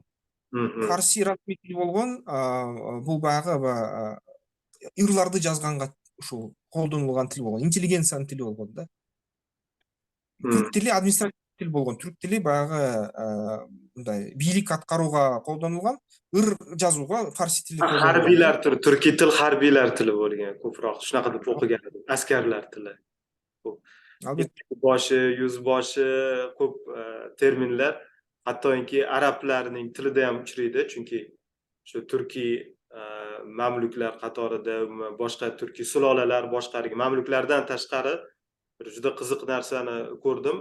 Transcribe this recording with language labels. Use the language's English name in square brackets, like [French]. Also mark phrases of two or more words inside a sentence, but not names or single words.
[Kyrgyz] Фарси расмий тил болгон, бул баягы ырларды жазганга ушул колдонулган тил болгон, интеллигенциянын тили болгон да. Түрк тили административдик тил болгон. Түрк тили баягы мындай бийлик аткарууга колдонулган, ыр жазууга фарси тили колдонулган. Харбийлер тили, түркий тил харбийлер тили болгон, [Uzbek] ko'proq shunaqa deb o'qigan edim. Askarlar tili. Boshi, yuzboshi, ko'p terminlar, hattoki arablarning tilida ham uchraydi, chunki shu turkiy mamluklar qatorida boshqa turkiy sulolalar boshqargan mamluklardan tashqari juda qiziq narsani ko'rdim.